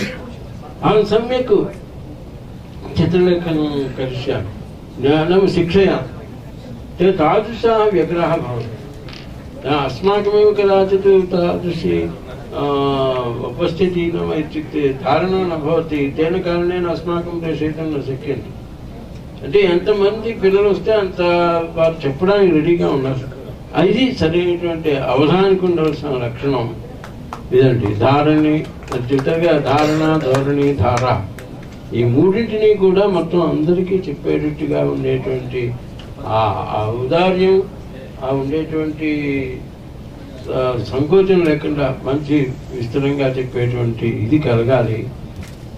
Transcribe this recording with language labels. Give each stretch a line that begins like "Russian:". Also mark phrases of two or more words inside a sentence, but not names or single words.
Sanskrit: अहं सम्यक् चित्रलेखनं करिष्यामि, नाम शिक्षयामि। ते तादृशाः व्यग्राः भवन्ति। अस्माकमेव कदाचित् तादृशी उपस्थितिः नाम इत्युक्ते धारणा न भवति। तेन कारणेन अस्माकं प्रेषयितुं न शक्यन्ते।
Telugu: అంటే ఎంతమంది పిల్లలు వస్తే అంత వారు చెప్పడానికి రెడీగా ఉన్నారు. అది సరైనటువంటి అవధానానికి ఉండవలసిన లక్షణం ఇదండి. ధారణి జతగా ధారణ, ధోరణి, ధార ఈ మూడింటిని కూడా మొత్తం అందరికీ చెప్పేటట్టుగా ఉండేటువంటి ఆ ఔదార్యం, ఆ ఉండేటువంటి సంకోచం లేకుండా మంచి విస్తరంగా చెప్పేటువంటి ఇది కలగాలి.